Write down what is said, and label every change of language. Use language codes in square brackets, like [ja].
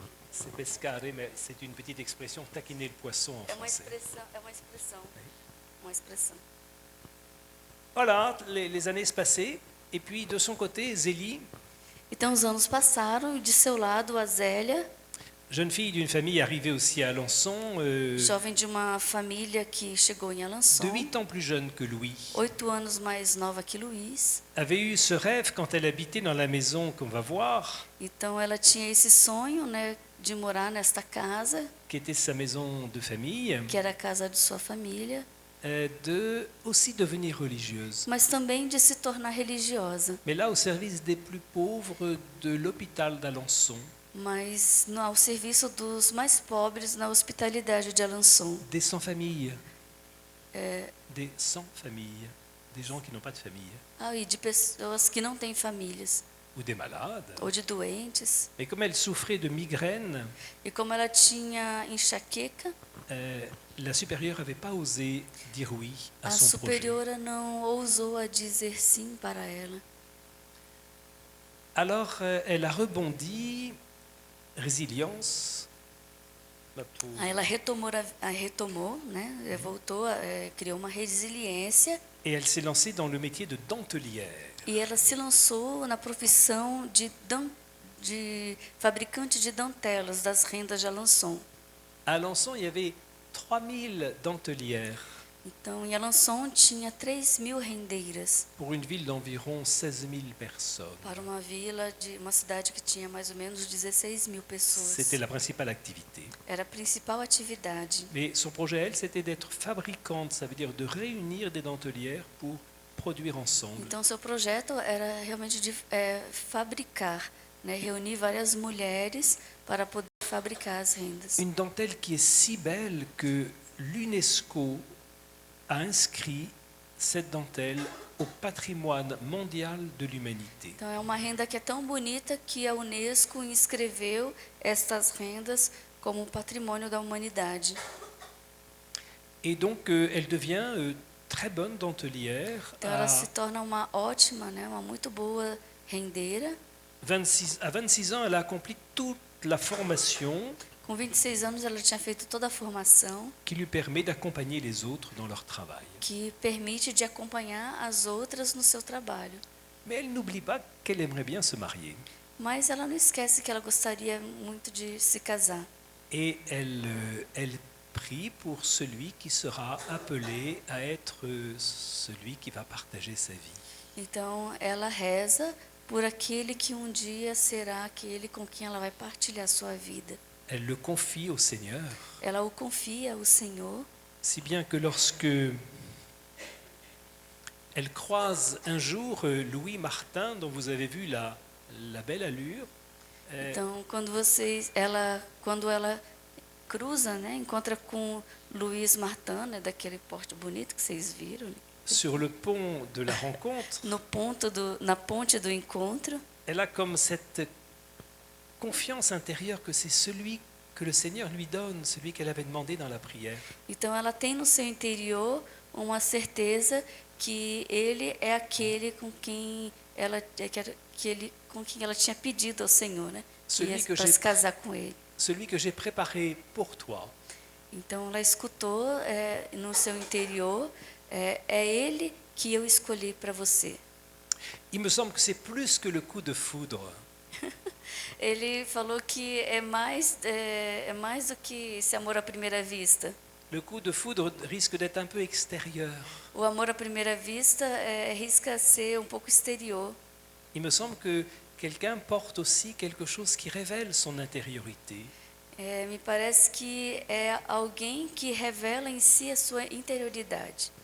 [fr] C'est pescare, mais c'est une petite expression, taquiner le poisson en [pt] É uma [fr] français. [pt] expressão, uma expressão. [fr] Voilà, les années se passaient. Et puis de son côté, Zélie, [pt] Então os anos passaram e de seu lado a Zélia, [fr] jeune fille d'une famille arrivée aussi à Alençon, [pt] jovem de uma família que chegou em de Alençon, [fr] 8 ans plus jeune que Louis, [pt] 8 anos mais nova que Luiz. [fr] avait eu ce rêve quand elle habitait dans la maison qu'on va voir, [pt] Então ela tinha esse sonho, né, de morar nesta casa, [fr] qui était sa maison de famille, [pt] que era a casa de sua família, [fr] de aussi devenir religieuse. [pt] mas também de se tornar religiosa, [fr] Mais là, au service des plus pauvres de l'hôpital d'Alençon, [pt] mas ao serviço dos mais pobres na hospitalidade de Alençon. [fr] des sans-famille. Des sans-famille. Des gens qui n'ont pas de famille. [pt] E de pessoas que não têm famílias, [fr] Ou des malades. [pt] ou de doentes. [fr] Mais comme elle souffrait de migraine, [pt] E como ela tinha enxaqueca, [fr] la supérieure n'avait pas osé dire oui à [pt] a [fr] son projet. [pt] superiora não ousou a dizer sim para ela. [fr] Alors, elle a rebondi, résilience. pour- [pt] Aí ela retomou, né? Voltou, criou uma resiliência [fr] Et elle s'est lancée dans le métier de dentelière. [pt] e ela se lançou na profissão de fabricante de dantelas das rendas de Alençon. [fr] À Alençon, il y avait 3000 dentelières [pt] Então, em Alençon tinha 3.000 rendeiras [fr] pour une ville d'environ 16 000 personnes. [pt] para uma uma cidade que tinha mais ou menos 16.000 pessoas. [fr] C'était la principale activité. [pt] Era a principal atividade. [fr] Mais son projet, elle, c'était d'être fabricante, ça veut dire de réunir des dentelières pour produire ensemble. [pt] Então, seu projeto era realmente de fabricar, né? Reunir várias mulheres para poder fabricar as rendas. [fr] Une dentelle qui est si belle que l'UNESCO a inscrit cette dentelle au patrimoine mondial de l'humanité. [pt] Então, é uma renda que é tão bonita que a Unesco inscreveu estas rendas como um patrimônio da humanidade. [fr] Et donc, elle devient très bonne dentelière. [pt] Então, ela se torna uma ótima, né? Uma muito boa rendeira. [fr] À 26 ans, elle a accompli toute la formation [pt] Com 26 anos, ela tinha feito toda a formação [fr] qui lui permet d'accompagner les autres dans leur travail. [pt] que permite de acompanhar as outras no seu trabalho. [fr] Mais elle n'oublie pas qu'elle aimerait bien se marier. [pt] Mas ela não esquece que ela gostaria muito de se casar. [fr] Et elle prie pour celui qui sera appelé à être celui qui va partager sa vie. [pt] Então, ela reza por aquele que um dia será aquele com quem ela vai partilhar sua vida. [fr] Elle le confie au Seigneur, [pt] Ela o confia ao Senhor, [fr] si bien que lorsque elle croise un jour Louis Martin, dont vous avez vu la belle allure, [pt] então quando ela cruza, né, encontra com Luiz Martin, né, daquele porte bonito que vocês viram, né, [fr] sur le pont de la rencontre, [pt] na ponte do encontro, [fr] elle a comme cette confiance intérieure que c'est celui que le Seigneur lui donne, celui qu'elle avait demandé dans la prière. [pt] então ela tem no seu interior uma certeza que ele é aquele com quem ela com quem ela tinha pedido ao Senhor, né, para se casar com ele. [fr] Celui que j'ai préparé pour toi. [pt] Então ela escutou no seu interior, é ele que eu escolhi para você. [fr] Il me semble que c'est plus que le coup de foudre. [pt] Ele falou que é mais do que esse amor à primeira vista. [fr] Le coup de foudre risque d'être un peu extérieur. [pt] O amor à primeira vista risca ser um pouco exterior. [fr] Il me semble que quelqu'un porte aussi quelque chose qui révèle son intériorité. [pt] Me parece que é alguém que revela em si a sua interioridade.